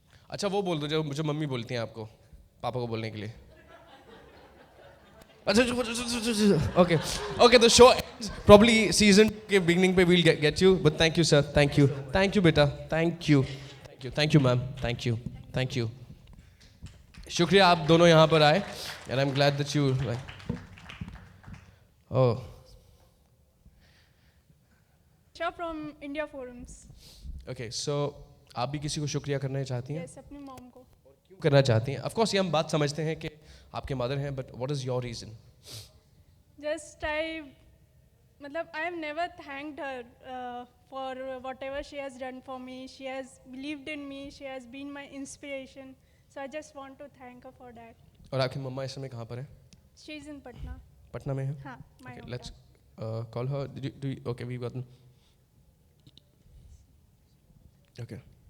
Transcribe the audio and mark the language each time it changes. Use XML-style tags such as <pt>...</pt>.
<hi>अच्छा वो बोल दो जो मम्मी बोलती हैं आपको पापा को बोलने के लिए.</hi> <en>अच्छा okay the show ends. Probably season के beginning पे we'll get you, but thank you sir, thank you बेटा, thank you ma'am, thank you.</en> <hi>शुक्रिया आप दोनों यहाँ पर आए,</hi> <en>and I'm glad that you like. Oh. From India Forums.</en> <hi>Okay, so आप भी किसी को शुक्रिया करना चाहती हैं? Yes, अपनी मॉम को. क्यों करना चाहती हैं? Of course ये हम बात समझते हैं कि आपके मदर हैं,</hi> <en>but what is your reason? Just I have never thanked her for whatever she has done for me. She has believed in me. She has been my inspiration. So I just want to thank her for that.</en> <hi>और आपकी मम्मा इस समय कहाँ पर है?</hi> <en>She is in Patna.</en> <hi>Patna में है? हाँ,</hi> <en>my Okay, hometown. let's call her. Okay, we've got. Okay.</en>